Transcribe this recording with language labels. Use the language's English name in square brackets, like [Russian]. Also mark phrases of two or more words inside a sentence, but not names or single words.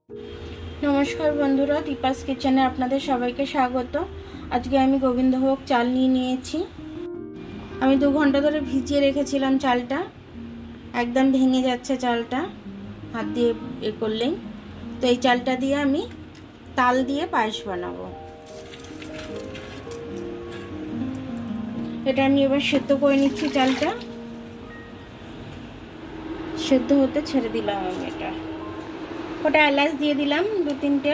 [Bangla] নমস্কার বন্ধুরা দীপাস কিচেনে আপনাদের সবাইকে স্বাগত। আজ কে আমি গোবিন্দভোগ চাল নিয়ে নিয়েছি। আমি 2 ঘণ্টা ধরে ভিজিয়ে রেখেছিলাম চালটা, একদম ভেঙে যাচ্ছে চালটা হাত দিয়ে এ করলেই। तो এই চালটা দিয়ে আমি তাল দিয়ে পায়েস বানাবো। এটা আমি এবার সেদ্ধ করে নিচ্ছি। চালটা সেদ্ধ হতে ছেড়ে দিলাম আমি। এটা ওটা এলাচ দিয়ে দিলাম 2-3টে।